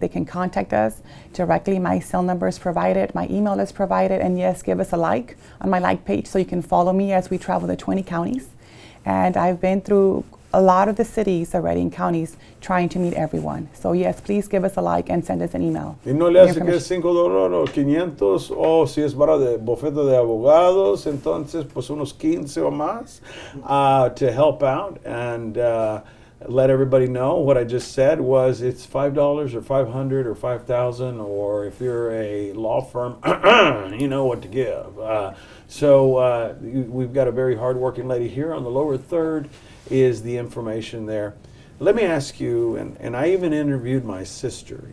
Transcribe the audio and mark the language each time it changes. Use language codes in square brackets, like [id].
[en] They can contact us directly. My cell number is provided. My email is provided. And yes, give us a like on my like page so you can follow me as we travel the 20 counties. And I've been through a lot of the cities already in counties trying to meet everyone. So yes, please give us a like and send us an email. [es] Y no le hace que es $5 o 500, o si es para de bufete de abogados, entonces pues unos 15 o más [en] to help out and let everybody know. What I just said was it's $5 or 500 or 5,000, or if you're a law firm, you know what to give. So we've got a very hardworking lady here on the lower third. Is the information there. Let me ask you, and I even interviewed my sister.